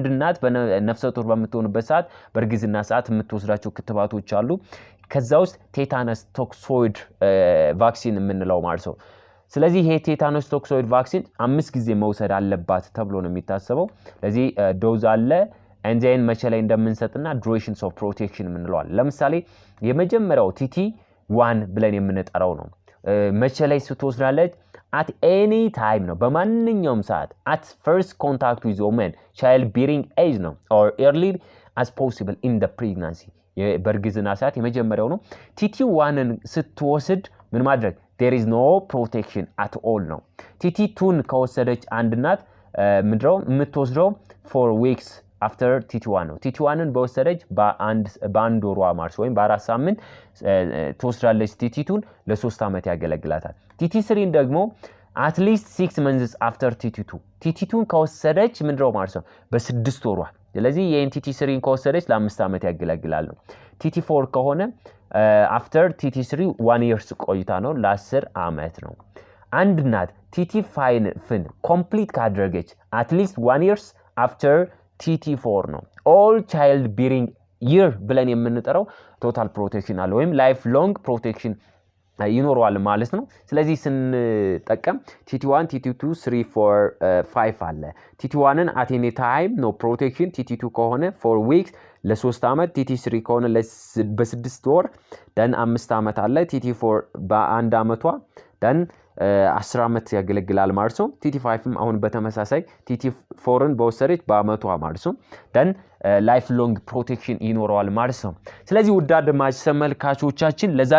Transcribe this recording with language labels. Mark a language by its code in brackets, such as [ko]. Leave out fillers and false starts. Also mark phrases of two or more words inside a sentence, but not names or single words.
[am] እናት በነፍሰ ጡር በምትሆንበት ሰዓት በእርግዝና ሰዓት የምትወስዳቸው ክትባቶች አሉ። ከዛ ውስጥ [en] tetanus toxoid vaccine [am] የምንለው ማለት ነው። ስለዚህ ይሄ [en] tetanus toxoid vaccine [am] 5 ጊዜ መውሰድ አለባት ተብሎ ነው የሚታሰበው። ስለዚህ ዶዝ አለ ኤንዛይን መቼ ላይ እንደምንሰጥና [en] durations of protection [am] የምንለው አለ። ለምሳሌ የመጀመሪያው ቲቲ 1 ብለን የምንጠራው ነው። መቼ ላይ ስትወስዳለች? [en] at any time [am] ነው በማንኛውም ሰዓት [en] at first contact with woman child bearing age ነው or early as possible in the pregnancy [am] በእርግዝና ሰዓት የመጀመሪያው ነው። ቲቲ1ን ስትወስድ ምን ማድረግ [en] there is no protection at all [am] ነው። ቲቲ2ን ከወሰደች አንድ እናት ምንድነው የምትወስደው [en] 4 weeks after [am] ቲቲ1 ነው። ቲቲ1ን በወሰደች በአንድ ወሯ ማለት ወይም በ4 ሳምንት ትወስዳለች። ቲቲ2ን ለ3 ዓመት ያገለግላታል። ቲቲ3ን ደግሞ [en] at least 6 months after [am] ቲቲ2 ቲቲ2ን ከወሰደች ምንድነው ማለት ነው በ6 ወሯ። ስለዚህ የቲቲ3ን ከወሰደች ለ5 ዓመት ያገለግላል ነው። ቲቲ4 ከሆነ after ቲቲ3 1 year ቆይታ ነው ለ10 ዓመት ነው። አንድ እናት ቲቲ5ን ኮምፕሊት ካደረገች [en] at least 1 year after [am] ቲቲ4 ነው። [en] all child bearing year [am] ብለን የምንጠራው [en] total protection [am] አለ ወይም [en] life long protection [am] ይኖረዋል ማለት ነው። ስለዚህ ስንጠቀም ቲቲ1 ቲቲ2 3 4 5 አለ። ቲቲ1ን [en] at any time no protection [am] ቲቲ2 ከሆነ 4 weeks ለ3 ዓመት ቲቲ3 ከሆነ በ6 ወር ደን 5 ዓመት አለ። ቲቲ4 በአንድ ዓመቷ ደን 10 ዓመት ያገለግላል ማለት ነው። ቲቲ5ም አሁን በተመሳሳይ ቲቲ4ን በወሰደች በአመቷ ማለት ነው ደን [en] life long protection [am] ይኖረዋል ማለት ነው። ስለዚህ ውድ አድማጭ ተመልካቾቻችን ለዛሬ